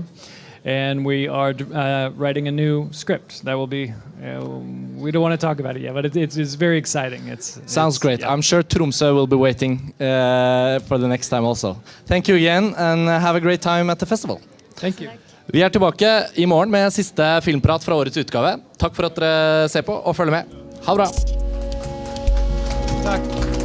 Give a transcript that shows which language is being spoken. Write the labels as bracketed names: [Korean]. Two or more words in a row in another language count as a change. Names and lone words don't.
[English] And we are writing a new script that will be, we don't want to talk about it yet, but it's very exciting. Sounds great. Yeah. I'm sure Tromsø will be waiting for the next time also. Thank you again, and have a great time at the festival. Thank you. [Norwegian] Vi tilbake I morgen med siste filmprat fra årets utgave. Takk for at dere ser på og følger med. Ha det bra. Takk.